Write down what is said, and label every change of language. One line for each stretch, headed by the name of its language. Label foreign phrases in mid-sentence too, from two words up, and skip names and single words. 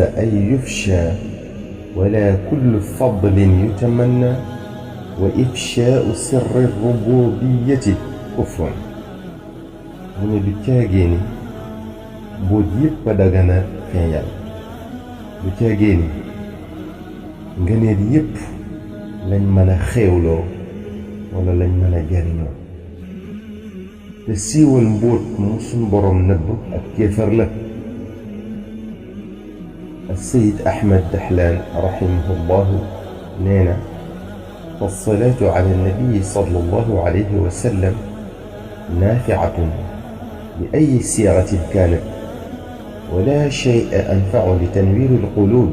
Arabic: أي يفشى ولا كل فضل يتمنى وإفشاء سر الربوبية كفر
Wolof: mu ne du caagee ni mboot yépp a dagana feeñal du caagee ni ngëneel yépp lañ mën a xéewloo wala lañ mën a jariñoo te siiwal mbóot mu suñ boroom nëbb ak kéefar la
Arabic: السيد أحمد دحلان رحمه الله نينا فالصلاة على النبي صلى الله عليه وسلم نافعة بأي صيغة كانت ولا شيء أنفع لتنوير القلوب